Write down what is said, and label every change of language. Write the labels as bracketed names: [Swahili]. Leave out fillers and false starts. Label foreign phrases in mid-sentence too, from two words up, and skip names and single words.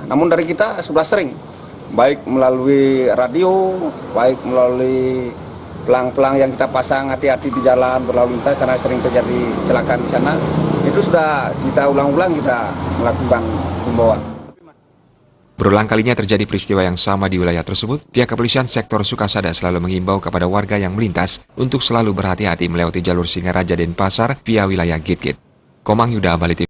[Indonesian] Namun dari kita sudah sering, baik melalui radio, baik melalui pelang-pelang yang kita pasang, hati-hati di jalan berlalu lintas karena sering terjadi kecelakaan di sana. Itu sudah kita ulang-ulang, kita melakukan himbauan. Berulang kalinya terjadi peristiwa yang sama di wilayah tersebut, pihak kepolisian sektor Sukasada selalu mengimbau kepada warga yang melintas untuk selalu berhati-hati melewati jalur Singaraja Denpasar via wilayah Gitgit. Komang Yuda, Bali TV.